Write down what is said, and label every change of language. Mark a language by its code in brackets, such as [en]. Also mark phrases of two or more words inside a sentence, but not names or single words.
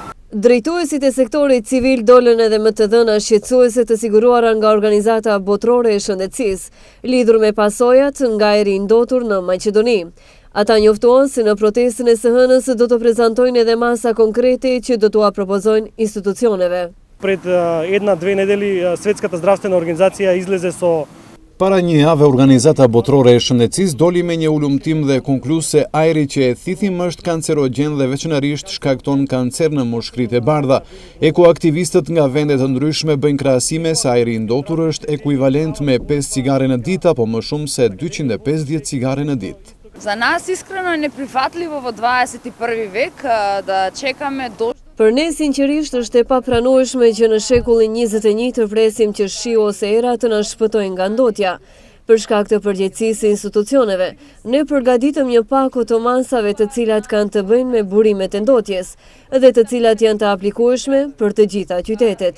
[sq] Drejtuesit e sektorit civil dolën edhe më të dhëna shqetësuese të siguruara nga organizata botërore e shëndetësisë, lidhur me pasojat nga ajri i ndotur në Maqedoni. Ata njoftuan se në protestën e së hënës do të prezantojnë edhe masa konkrete që do t'ua propozojnë institucioneve. [mk] Пред 1-2 недели Светската здравствена организација излезе со [sq] Para një jave, Organizata Botërore e Shëndetësisë doli me një ulumtim dhe konkluz se ajri që e thithim është kancerogjen dhe veçanërisht shkakton kancer në moshkritë e bardha. Ekoaktivistët nga vende të ndryshme bëjnë krahasime se ajri i ndotur është ekuivalent me 5 cigare në ditë apo më shumë se 250 cigare në ditë. [mk] За нас искрено е неприфатливо во 21 век да чекаме дожд. [sq] Për ne sinqerisht është e papranueshme që në shekullin 21 të presim që shiu ose era të na shpëtojnë nga ndotja. Për shkak të përgjegjësisë së institucioneve, ne përgatitëm një pako të masave të cilat kanë të bëjnë me burimet e ndotjes dhe të cilat janë të aplikueshme për të gjitha qytetet.